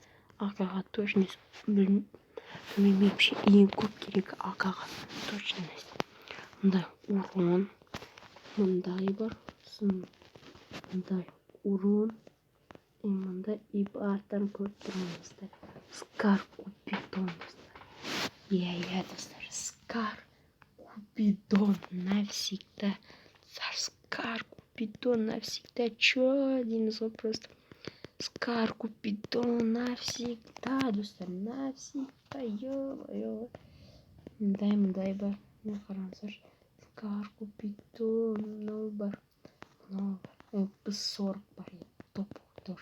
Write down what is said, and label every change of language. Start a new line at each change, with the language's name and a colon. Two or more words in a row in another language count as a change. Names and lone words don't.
Kazakh: Білмеймін вообще ең көп керек АК-ға точность. Мында урон. Мындай бар. Мындай урон. Мында и арттан көріп тұрмаңыздар. Скар Купидон достар. Достар.
Russian: Скар Купидон навсегда. Скар Купидон навсегда. Чё?
Kazakh: Дейміз ғой просто. Скар Купидон навсегда достар. Навсегда. Ё-ё. Мындай бар. Не қараңыздар. Скар Купидон. Мынау бар. MP40 бар. Топ тоже.